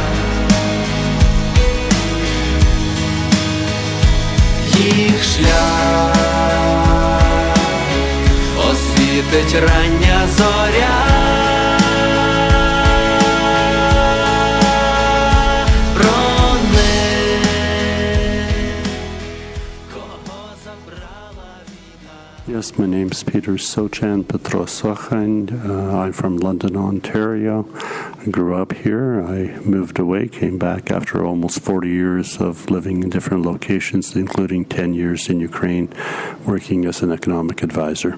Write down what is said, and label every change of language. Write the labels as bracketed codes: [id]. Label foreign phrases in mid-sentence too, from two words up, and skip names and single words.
[uk] Їх шлях освітить рання зоря. Про них, кого забрала війна. [en] Yes, my name's Peter Sochan Petrosochan. I'm from London, Ontario. I grew up here. I moved away, came back after almost 40 years of living in different locations, including 10 years in Ukraine, working as an economic advisor.